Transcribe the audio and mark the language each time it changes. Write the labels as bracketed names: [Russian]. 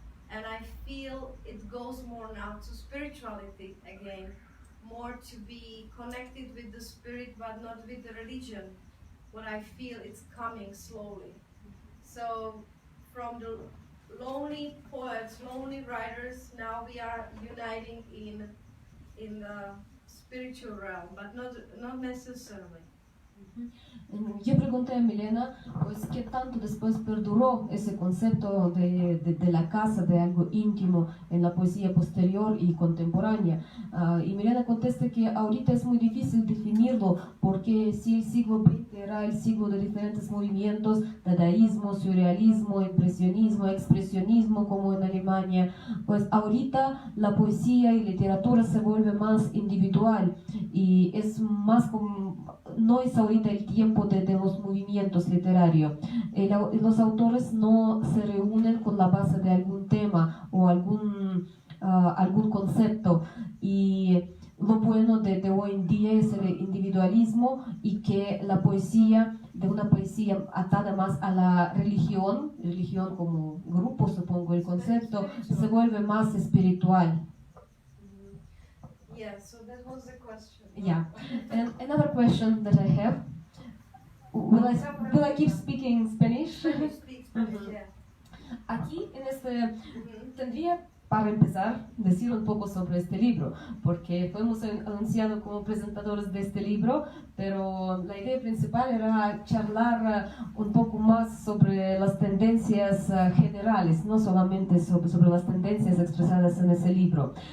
[English] And I feel it goes more now to spirituality again, more to be connected with the spirit but not with the religion. What I feel it's coming slowly. So from the lonely poets, lonely writers, now we are uniting in the spiritual realm, but not necessarily. [Spanish] Yo pregunté a Milena, pues, ¿qué tanto después perduró ese concepto de la casa, de algo íntimo en la poesía posterior y contemporánea? Y Milena contesta que ahorita es muy difícil definirlo, porque si el siglo XX era el siglo de diferentes movimientos, dadaísmo, surrealismo, impresionismo, expresionismo, como en Alemania, pues ahorita la poesía y literatura se vuelve más individual y es más como... No es ahorita el tiempo de los movimientos literarios. Los autores no se reúnen con la base de algún tema o algún concepto. Y lo bueno de hoy en día es el individualismo y que la poesía, de una poesía atada más a la religión como grupo, supongo el concepto, se vuelve más espiritual. [English] Yeah, so that was the question. Yeah, and another question that I have, will I keep speaking Spanish? You speak Spanish, yeah. [Spanish] Aquí en este, tendría para empezar decir un poco sobre este libro, porque fuimos anunciados como presentadores de este libro, pero la idea principal era charlar un poco más sobre las tendencias generales, no solamente sobre las tendencias expresadas en ese libro,